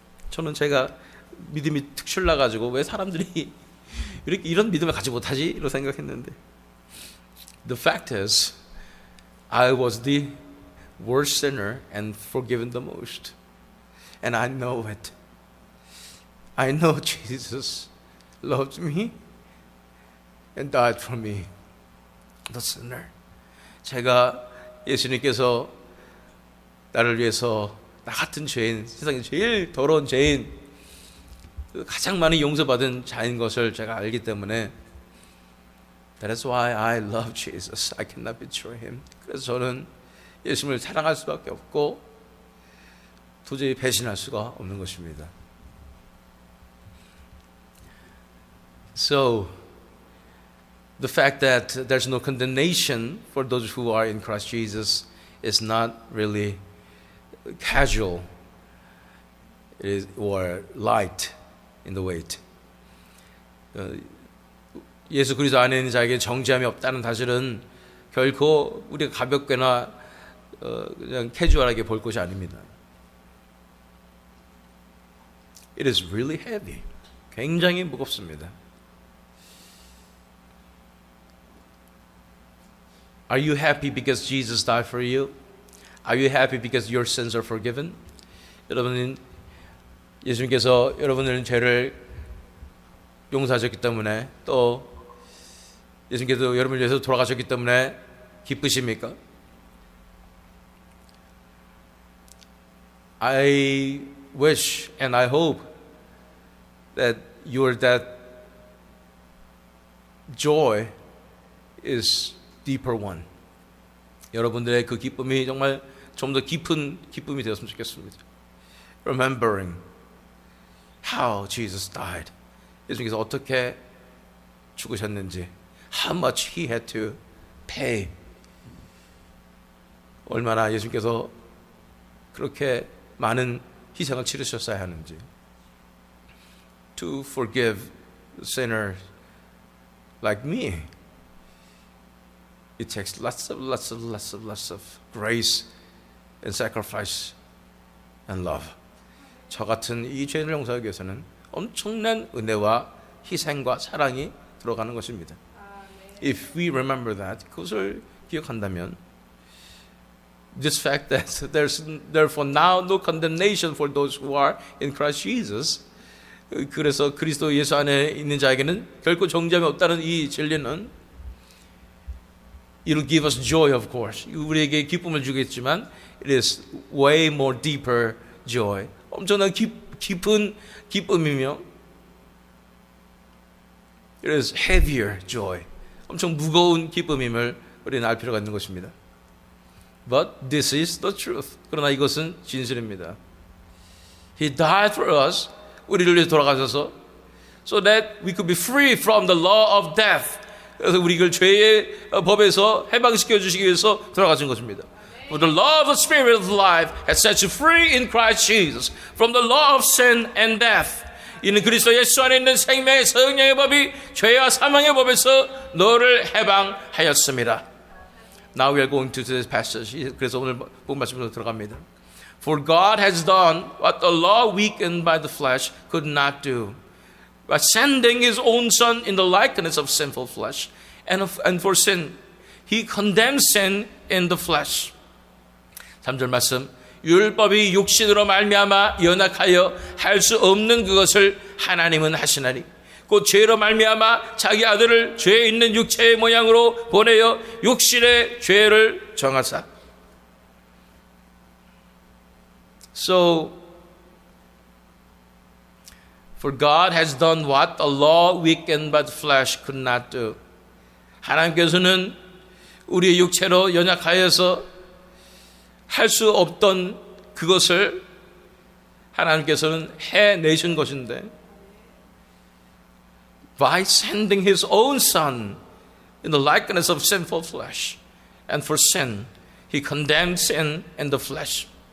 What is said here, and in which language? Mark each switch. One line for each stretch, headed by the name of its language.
Korean: 저는 제가 믿음이 특출나 가지고 왜 사람들이 이렇게 이런 믿음을 가지 못하지? 이런 생각했는데.
English: The fact is, I was the worst sinner and forgiven the most. And I know it. I know Jesus loved me and died for me, the sinner.
Korean: 제가 예수님께서 나를 위해서 나 같은 죄인, 세상에 제일 더러운 죄인, 가장 많이 용서받은 자인 것을 제가 알기 때문에
English: That is why I love Jesus. I cannot betray Him.
Korean: 그래서 저는 예수님을 사랑할 수밖에 없고 도저히 배신할 수가 없는 것입니다.
English: So, the fact that there's no condemnation for those who are in Christ Jesus is not really casual or light in the weight.
Korean: 예수 그리스도 안에 있는 자에게 정죄함이 없다는 사실은 결코 우리가 가볍게나 그냥 캐주얼하게 볼 것이 아닙니다.
English: It is really heavy.
Korean: 굉장히 무겁습니다.
English: Are you happy because Jesus died for you? Are you happy because your sins are forgiven?
Korean: 여러분은 예수님께서 여러분의 죄를 용서하셨기 때문에 또 예수님께서 여러분을 위해서 돌아가셨기 때문에 기쁘십니까?
English: I wish and I hope that that joy is deeper one.
Korean: 여러분들의 그 기쁨이 정말 좀 더 깊은 기쁨이 되었으면 좋겠습니다.
English: Remembering how Jesus died.
Korean: 예수님께서 어떻게 죽으셨는지,
English: how much he had to pay.
Korean: 얼마나 예수님께서 그렇게 많은 희생을 치르셨어야 하는지.
English: To forgive sinners like me. It takes lots of grace and sacrifice and love.
Korean: 저 같은 이 죄를 용서하기 위해서는 엄청난 은혜와 희생과 사랑이 들어가는 것입니다.
English: If we remember that,
Korean: 그것을 기억한다면,
English: this fact that there's therefore now no condemnation for those who are in Christ Jesus.
Korean: 그래서 그리스도 예수 안에 있는 자에게는 결코 정죄함이 없다는 이 진리는
English: It will give us joy, of course.
Korean: 우리에게 기쁨을 주겠지만
English: it is way more deeper joy.
Korean: 엄청난 깊은 기쁨이며
English: it is heavier joy.
Korean: 엄청 무거운 기쁨임을 우리는 알 필요가 있는 것입니다.
English: But this is the truth.
Korean: 그러나 이것은 진실입니다.
English: He died for us.
Korean: 우리를 위해 돌아가셔서
English: so that we could be free from the law of death.
Korean: 그래서 우리를 죄의 법에서 해방시켜 주시기 위해서 돌아가신 것입니다.
English: For the law of the Spirit of life has set you free in Christ Jesus from the law of sin and death.
Korean: 이는 그리스도 예수 안에 있는 생명의 성령의 법이 죄와 사망의 법에서 너를 해방하였습니다.
English: Now we are going to this passage.
Korean: 그래서 오늘 본 말씀으로 들어갑니다.
English: For God has done what the law weakened by the flesh could not do. By sending his own son in the likeness of sinful flesh and for sin, he condemned sin in the flesh.
Korean: 3절 말씀. 율법이 육신으로 말미암아 연약하여 할 수 없는 그것을 하나님은 하시나니 곧 죄로 말미암아 자기 아들을 죄 있는 육체의 모양으로 보내어 육신의 죄를 정하사.
English: So for God has done what the law weakened by the flesh could not do.
Korean: 하나님께서는 우리의 육체로 연약하여서 할 수 없던 그것을 하나님께서는 해내신 것인데
English: by sending his own son in the likeness of sinful flesh and for sin he condemned sin in the flesh.